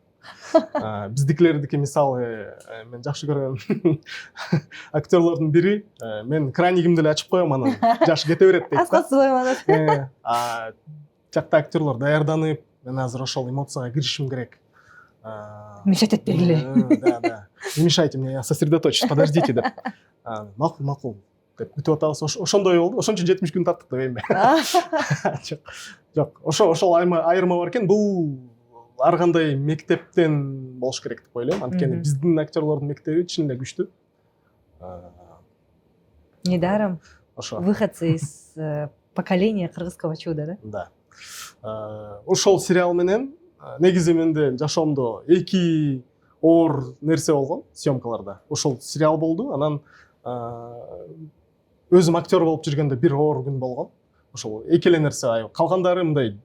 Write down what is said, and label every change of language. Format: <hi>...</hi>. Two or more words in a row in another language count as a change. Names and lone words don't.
<ky>Биздикилердики мисалы мен жакшы көргөн актерлордун бири мен краникимди эле ачып коем, анан жаш кете берет дейт. Аскасыбайм анан. Жакта актерлор даярданып, мен азыр ошол эмоцияга киришим керек. Мешать этпегиле.</ky> <ru>Да. Не мешайте мне, я сосредоточусь, подождите</ru> <ky>деп. Макул деп күтүп атабыз. Ошондой болду. Ошон үчүн 70 күн тарттык дебеймби? Жок. Ошол айырма бар экен. Бул ар кандай мектептен болуш керек деп ойлойм. Анткени биздин актерлордун мектеби чын эле күчтүү.</ky> <ru>Недаром</ru> <ky>Ошо.</ky> <ru>Выходцы из поколения кыргызского чуда, да? Да.</ru> <ky>Ошол сериал менен негизи менде жашоомдо эки оор нерсе болгон съемкаларда. Ошол сериал болду, анан өзүм актер болуп жүргөндө бир оор күн болгон. Ошол эки эле нерсе, калгандары мындай.</ky>